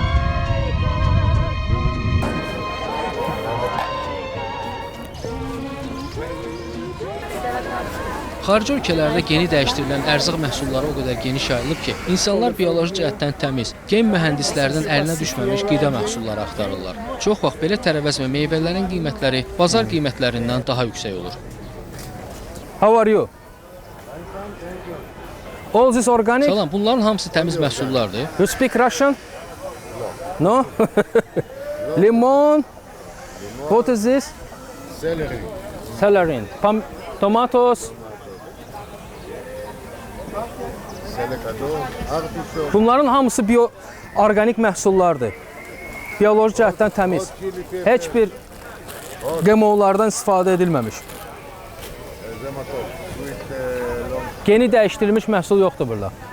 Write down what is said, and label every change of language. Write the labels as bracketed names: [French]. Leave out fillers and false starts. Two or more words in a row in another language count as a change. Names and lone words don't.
[Azerbaijani] Xarici ölkələrdə yeni dəyişdirilən ərzaq məhsulları o qədər geniş yayılıb ki, insanlar bioloji cəhətdən təmiz, gen mühəndislərinin əlinə düşməmiş qida məhsulları axtarırlar. Çox vaxt belə tərəvəz və meyvələrin qiymətləri bazar qiymətlərindən daha yüksək olur. [English] How are you? All this organic? [Azerbaijani] Salam, bunların hamısı təmiz məhsullardır. [English] You speak Russian? No? Limon? What is this? Celery. Celery. Tomatoes? [Azerbaijani] Bunların hamısı organik məhsullardır. Bioloji cəhətdən təmiz. Heç bir GMO'lardan istifadə edilməmiş. Yeni dəyişdirilmiş məhsul yoxdur burada.